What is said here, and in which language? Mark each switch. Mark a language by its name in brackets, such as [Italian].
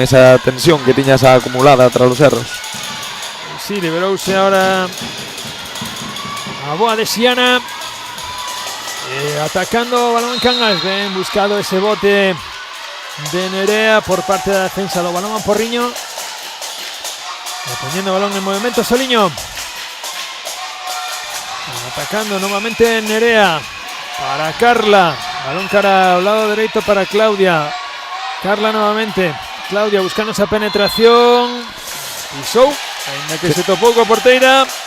[Galician] Esa tensión que tiña esa acumulada tras os erros. Sí, liberouse ahora a boa de Xiana. Atacando Balomán Cangas, ben buscado ese bote de Nerea por parte da defensa do Balomán Porriño. [Spanish] Poniendo el balón en movimiento Soliño. Atacando nuevamente Nerea para Carla. Balón cara al lado derecho para Claudia. Carla nuevamente. Claudia buscando esa penetración. [Galician] Y Sou, ainda que se topou coa porteira.